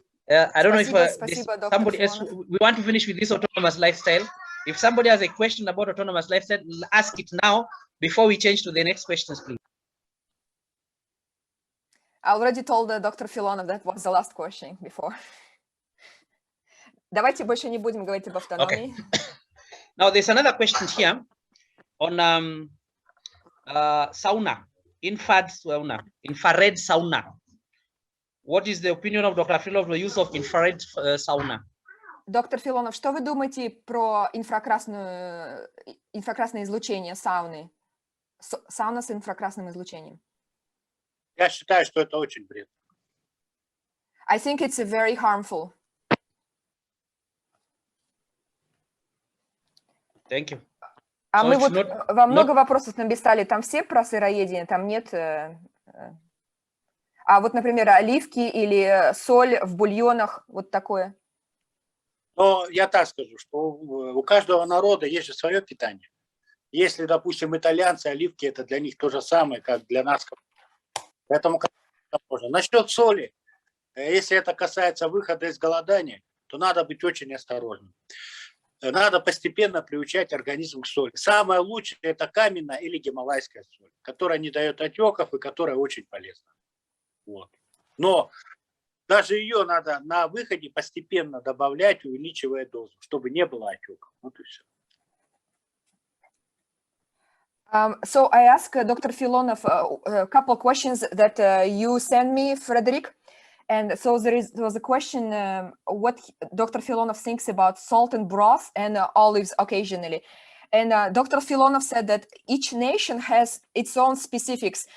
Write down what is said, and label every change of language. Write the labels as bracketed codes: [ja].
[en] I don't know if somebody else, we want to finish with this autonomous lifestyle. If somebody has a question about autonomous lifestyle, ask it now before we change to the next questions, please. I already told Dr. Filonov that was the last question before. [ru] Давайте больше не будем говорить об автономии. [en] Now there's another question here on sauna, infrared sauna. What is the opinion of Dr. Filonov on the use of infrared sauna? [ru] Доктор Филонов, что вы думаете про инфракрасное излучение сауны? Сауна с инфракрасным излучением. Я считаю, что это очень вредно. [en] I think it's very harmful. Thank you. [ru] А мы вот во много вопросов написали, там все про сыроедение, там нет. А вот, например, оливки или соль в бульонах, вот такое. Но я так скажу, что у каждого народа есть же свое питание. Если, допустим, итальянцы, оливки, это для них то же самое, как для нас. Поэтому можно. Насчет соли, если это касается выхода из голодания, то надо быть очень осторожным. Надо постепенно приучать организм к соли. Самое лучшее – это каменная или гималайская соль, которая не дает отеков и которая очень полезна. Вот. Но даже ее надо на выходе постепенно добавлять, увеличивая дозу, чтобы не было отеков. Вот и все. [en] So I asked Dr. Filonov a couple of questions that you sent me, Frederick. And so there was a question what Dr. Filonov thinks about salt and broth and olives occasionally. And Dr. Filonov said that each nation has its own specifics.